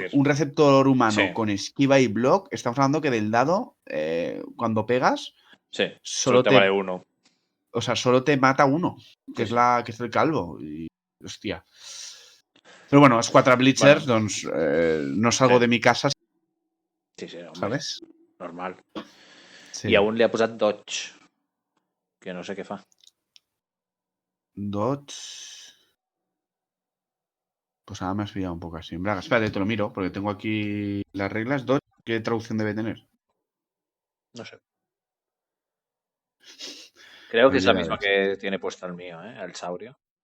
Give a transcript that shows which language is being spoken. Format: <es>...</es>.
<es>un receptor humano con esquiva y block, estamos hablando que del dado, cuando pegas... Sí, solo te vale 1. O sea, solo te mata 1, que es el calvo. Y, hostia. Pero bueno, es 4 blitzers, doncs, no salgo de mi casa. Sí, home, ¿sabes? Normal. Sí.</es> <ca>I a un li ha posat dodge, que no sé què fa. Dodge...</ca> <es>Pues ahora me has pillado un poco así. Braga, espérate, te lo miro, porque tengo aquí las reglas. Dodge, ¿qué traducción debe tener? No sé. Creo que es la misma que tiene puesto el mío, el saurio.</es>